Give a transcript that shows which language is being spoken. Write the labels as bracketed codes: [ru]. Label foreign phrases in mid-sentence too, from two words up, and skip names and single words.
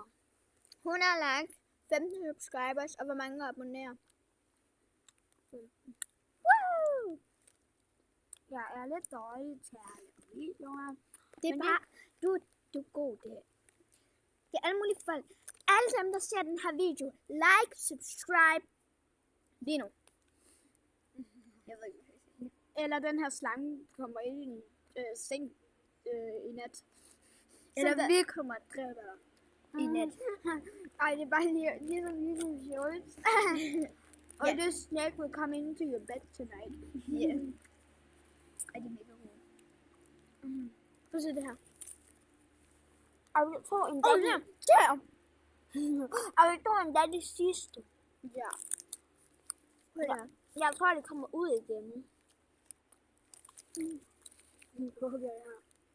[da] 100 like, 15 subscribers, og hvor mange abonnerer? 15. Jeg er lidt dårlig til at lave videoer. Det er bare, du er god det. Det er alle mulige folk. Alle dem, der ser den her video, [en] like, subscribe. [da] Lige nu. Jeg ved ikke, hvad jeg siger. Eller den her slange kommer ind i en seng i nat. Eller vi kommer at dræbe dig i nat. Ej, det er bare ligesom shorts. [en] Og this snake will come into your bed tonight. Yeah. [da] Ej, det er mega gode. Prøv at se det her. Og jeg tror endda det sidste. Ja. Jeg tror, det kommer ud igen. Hvor gør jeg her?